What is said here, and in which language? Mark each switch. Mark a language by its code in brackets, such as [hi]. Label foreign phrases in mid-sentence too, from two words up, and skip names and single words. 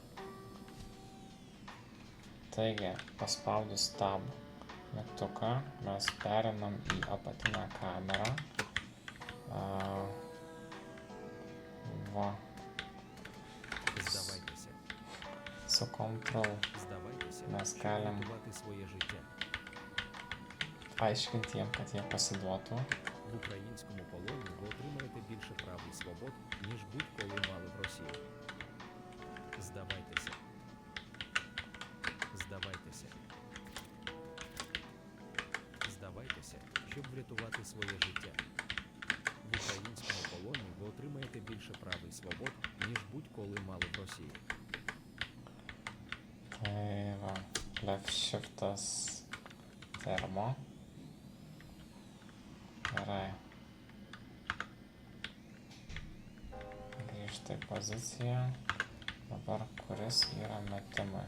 [lt] Taigi, paspaudus tab mygtuką, mes perinam į apatinę kamerą. Va. Su Ctrl mes galim aiškinti jiem, kad jie pasiduotų. [uk] В українському полоні ви отримаєте більше прав і свобод, ніж будь-коли мали в Росії. Здавайтеся. Здавайтеся. Здавайтеся, щоб врятувати своє життя. В українському полоні ви отримаєте більше прав і свобод, ніж будь-коли мали в Росії. [lt] Tai va, [en] left shiftas [lt] termo. Gerai. Grįžti į poziciją. Dabar kuris yra metimai?